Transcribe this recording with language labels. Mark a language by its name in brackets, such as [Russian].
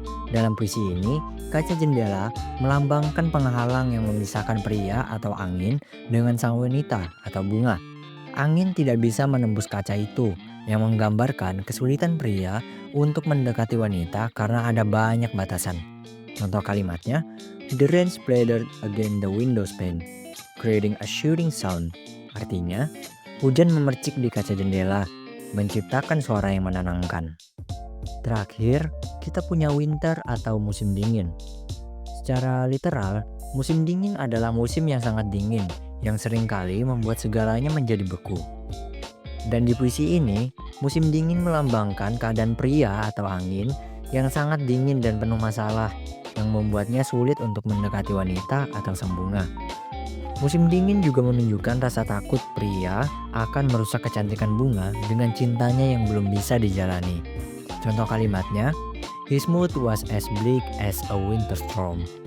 [Indonesian] Dalam puisi ini, kaca jendela melambangkan penghalang yang memisahkan pria atau angin dengan sang wanita atau bunga. Angin tidak bisa menembus kaca itu, yang menggambarkan kesulitan pria untuk mendekati wanita karena ada banyak batasan. [English] Contoh kalimatnya, "The rain splattered against the window pane, creating a shooting sound." [Indonesian] Artinya, hujan memercik di kaca jendela, menciptakan suara yang menenangkan. Terakhir, kita punya winter atau musim dingin. Secara literal, musim dingin adalah musim yang sangat dingin, yang seringkali membuat segalanya menjadi beku. Dan di puisi ini, musim dingin melambangkan keadaan pria atau angin yang sangat dingin dan penuh masalah, yang membuatnya sulit untuk mendekati wanita atau sang bunga. Musim dingin juga menunjukkan rasa takut pria akan merusak kecantikan bunga dengan cintanya yang belum bisa dijalani. [English] Contoh kalimatnya, "His mood was as bleak as a winter storm."